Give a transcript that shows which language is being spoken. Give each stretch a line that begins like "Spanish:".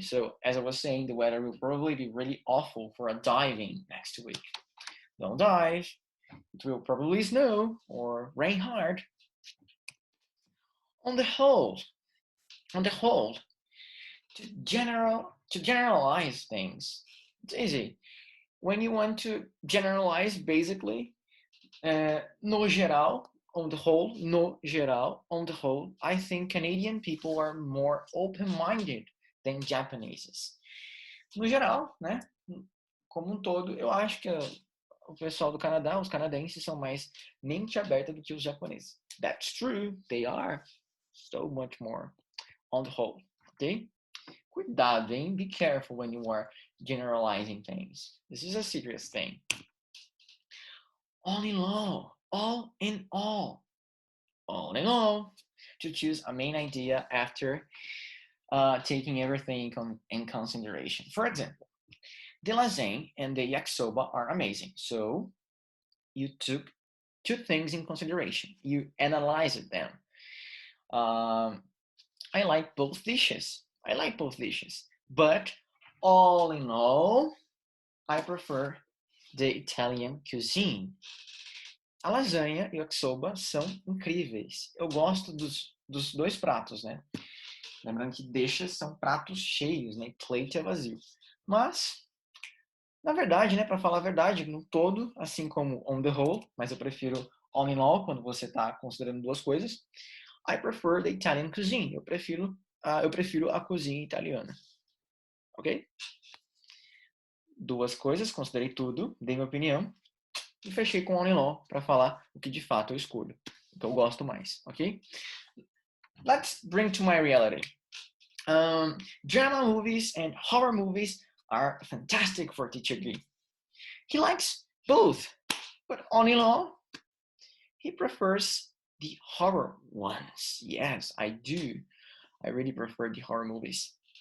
English: So, as I was saying, the weather will probably be really awful for a diving next week. Don't dive. It will probably snow or rain hard. On the whole, to generalize things, it's easy. When you want to generalize, basically,
Portuguese: no geral,
English: on the whole, I think Canadian people are more open-minded than Japanese.
Portuguese: No geral, né? Como um todo, eu acho que o pessoal do Canadá, os canadenses, são mais mente aberta do que os japoneses.
English: That's true, they are so much more on the whole, okay?
Portuguese: Cuidado, hein?
English: Be careful when you are generalizing things. This is a serious thing. All in all, to choose a main idea after taking everything in consideration. For example, the lasagne and the yakisoba are amazing. So you took two things in consideration. You analyzed them. I like both dishes. But all in all, I prefer the Italian cuisine.
Portuguese: A lasanha e o yakisoba são incríveis. Eu gosto dos dois pratos, né? Lembrando que deixas são pratos cheios, né? Plate é vazio. Mas, na verdade, né? Para falar a verdade, no todo, assim como on the whole, mas eu prefiro all in all quando você está considerando duas coisas.
English: I prefer the Italian cuisine.
Portuguese: Eu prefiro a cozinha italiana. Ok? Duas coisas, considerei tudo, dei minha opinião e fechei com all in all para falar o que de fato eu escolho, o que eu gosto mais, ok?
English: Let's bring to my reality. Drama movies and horror movies are fantastic for Teacher G. He likes both, but all in all, he prefers the horror ones. Yes, I do. I really prefer the horror movies.